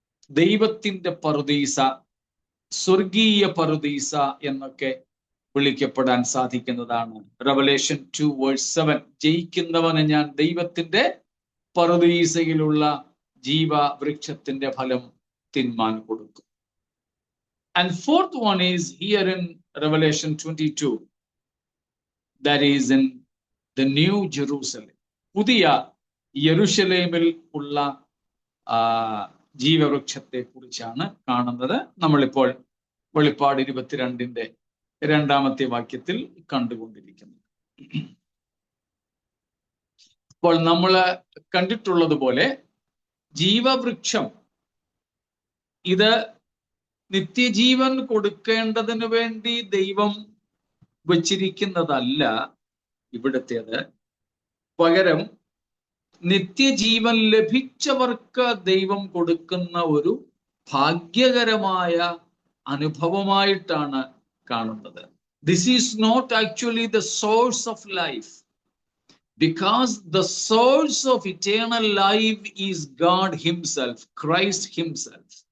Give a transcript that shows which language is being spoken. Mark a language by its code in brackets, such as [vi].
[ml] ദൈവത്തിന്റെ പറുദീസ, സ്വർഗീയ പറുദീസ എന്നൊക്കെ വിളിക്കപ്പെടാൻ സാധിക്കുന്നതാണ്. Revelation 2:7 ജയിക്കുന്നവന് ഞാൻ ദൈവത്തിന്റെ പറുദീസയിലുള്ള ജീവവൃക്ഷത്തിന്റെ ഫലം തിന്മാൻ കൊടുക്കും. [en] And fourth one is here in Revelation 22, that is in the New Jerusalem. [ml] പുതിയ യെരുശലേമിൽ ഉള്ള ജീവവൃക്ഷത്തെ കുറിച്ചാണ് കാണുന്നത്. നമ്മളിപ്പോൾ വെളിപ്പാട് 22-ന്റെ 2-ാമത്തെ വാക്യത്തിൽ കണ്ടുകൊണ്ടിരിക്കുന്നത്. അപ്പോൾ നമ്മൾ കണ്ടിട്ടുള്ളതുപോലെ ജീവവൃക്ഷം ഇത് നിത്യജീവൻ കൊടുക്കേണ്ടതിന് വേണ്ടി ദൈവം വച്ചിരിക്കുന്നതല്ല ഇവിടുത്തേത്. പകരം നിത്യജീവൻ ലഭിച്ചവർക്ക് ദൈവം കൊടുക്കുന്ന ഒരു ഭാഗ്യകരമായ അനുഭവമായിട്ടാണ് കാണുന്നത്. [en] This is not actually the source of life, because the source of eternal life is God himself, Christ himself.